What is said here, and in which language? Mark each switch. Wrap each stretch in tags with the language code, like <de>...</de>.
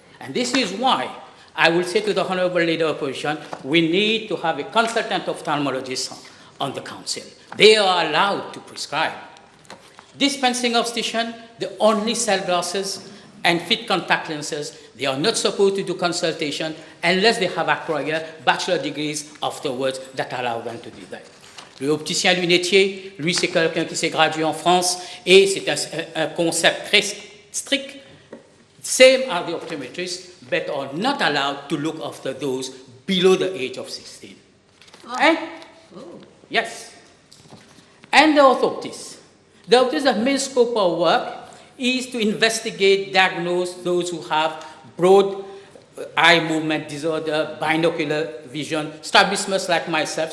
<en>And this is why I will say to the Honorable Leader of Opposition, we need to have a consultant ophthalmologist on the council. They are allowed to prescribe. Dispensing optician, they only sell glasses and fit contact lenses. They are not supposed to do consultation unless they have acquired bachelor degrees afterwards that allow them to do that.</en> <fr>Le opticien lunetier, lui, c'est quelqu'un qui s'est gradué en France et c'est un concept très strict.</fr> <en>Same are the optometrists, but are not allowed to look after those below the age of 16. Oh. And, yes. And the orthoptists. The orthoptists' main scope of work is to investigate, diagnose those who have broad eye movement disorder, binocular vision, strabismus like myself.</en>